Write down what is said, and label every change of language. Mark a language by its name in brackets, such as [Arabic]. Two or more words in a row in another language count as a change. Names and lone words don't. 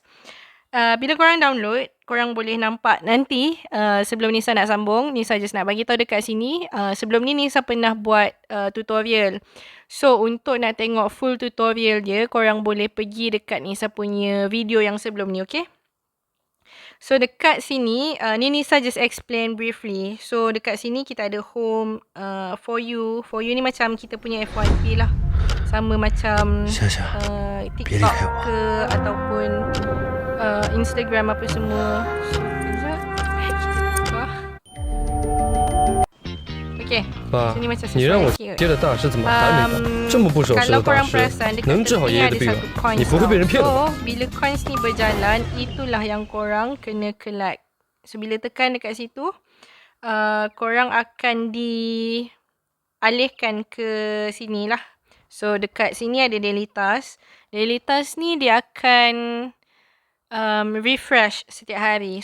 [Malay] Bila korang download, korang boleh nampak nanti, sebelum Nisa nak sambung, Nisa just nak bagi tahu dekat sini, sebelum ni Nisa pernah buat tutorial. So, untuk nak tengok [English] full tutorial [Malay] dia, korang boleh pergi dekat Nisa punya video yang sebelum ni, okay? So, dekat sini, ni Nisa [English] just explain briefly. [Malay] So, dekat sini kita ada [English] home, for you. For you [Malay] ni macam kita punya FYP lah. Sama macam TikTok ke ataupun Instagram apa semua. So, kejap. Kita buka. Okay. [Chinese] 爸 [Malay] So, ni macam [Chinese] 你让我 [Malay] sesuai [Chinese] 接的大师怎么还没到？这么不守时 [Malay] kalau [Chinese] 的大 [Malay] korang [Chinese] 师 [Malay] perasan, dekat [Chinese] 能治好 [Malay] tepi [Chinese] 爷爷 [Malay] ada [Chinese] 的病 [Malay] satu coins [Chinese] 你不会被人骗的吧？ [Malay] So, bila coins ni berjalan, itulah yang korang kena collect. So, bila tekan dekat situ, korang akan dialihkan ke sini lah. So, dekat sini ada [English] daily task. Daily task [Malay] ni dia akan refresh setiap hari.